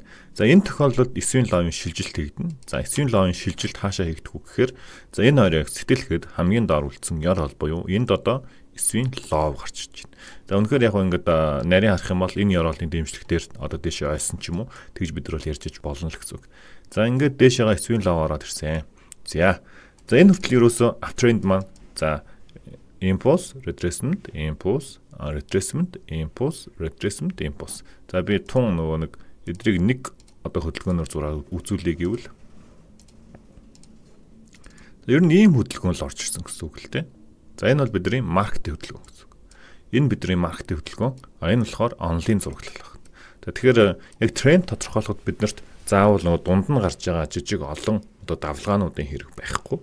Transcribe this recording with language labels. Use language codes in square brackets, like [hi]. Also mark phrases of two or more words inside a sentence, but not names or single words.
[mn] За энэ тохиолдолд [en] swing low-ын [mn] шилжилт хийгдэнэ. За [en] swing low-ын [mn] шилжилт хаашаа хийгдэх вэ гэхээр за энэ хоёрыг сэтэлэхэд хамгийн доор үлдсэн яроол буюу энд одоо [en] swing low [mn] гарч ирж байна. За үнэхээр яг ингээд нарийн харах юм бол энэ яроолын дэмжлэгтэр одоо дэшээ ойсон ч юм уу тэгж бид нар бол ярьж болно л гэсэн үг. За ингээд дэшээгээ [en] swing low [mn] ороод ирсэн. За энэ хүртэл ерөөсөө uptrend маань за [en] impulse, retracement, impulse, retracement, impulse, retracement, impulse. [mn] За би тун нөгөө нэг эдрийг нэг одоо хөдөлгөөнөөр зураад үзүүлээ гэвэл ер нь ийм хөдөлгөөн л орж ирсэн гэсэн үг л дээ. За энэ бол бидний маркетинг хөдөлгөөн гэсэн үг. Энэ бидний маркетинг хөдөлгөөн. Энэ болохоор онлайн зураглал байна. За тэгэхээр яг тренд тодорхойлоход биднэрт заавал нөгөө дунд нь гарч байгаа жижиг олон одоо давлгаануудын хэрэг байхгүй.